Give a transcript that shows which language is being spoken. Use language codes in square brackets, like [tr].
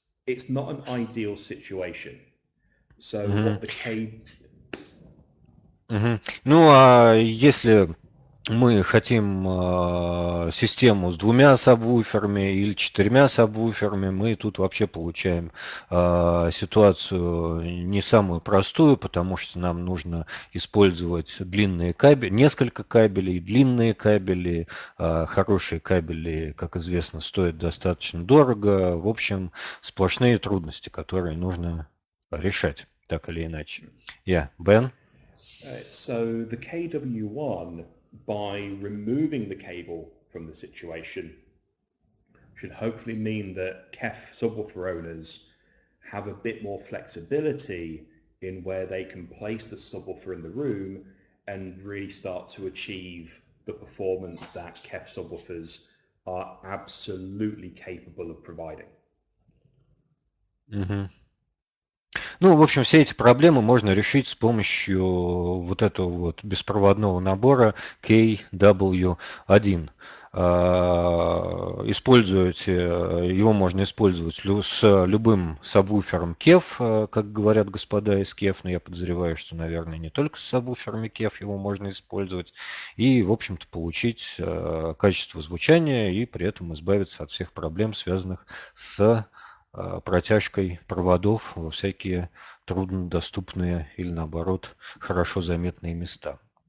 [en] It's not an ideal situation. So what the cable... [ru] Ну, а если мы хотим систему с 2 сабвуферами или 4 сабвуферами, мы тут вообще получаем ситуацию не самую простую, потому что нам нужно использовать длинные кабели, несколько кабелей, длинные кабели, хорошие кабели, как известно, стоят достаточно дорого. В общем, сплошные трудности, которые нужно решать, так или иначе. [en] Ben? So the KW1, by removing the cable from the situation, should hopefully mean that KEF subwoofer owners have a bit more flexibility in where they can place the subwoofer in the room and really start to achieve the performance that KEF subwoofers are absolutely capable of providing. [ru] Ну, в общем, все эти проблемы можно решить с помощью вот этого вот беспроводного набора KW1. Его можно использовать с любым сабвуфером KEF, как говорят господа из KEF, но я подозреваю, что, наверное, не только с сабвуферами KEF его можно использовать, и, в общем-то, получить качество звучания и при этом избавиться от всех проблем, связанных с протяжкой проводов во всякие труднодоступные или, наоборот, хорошо заметные места.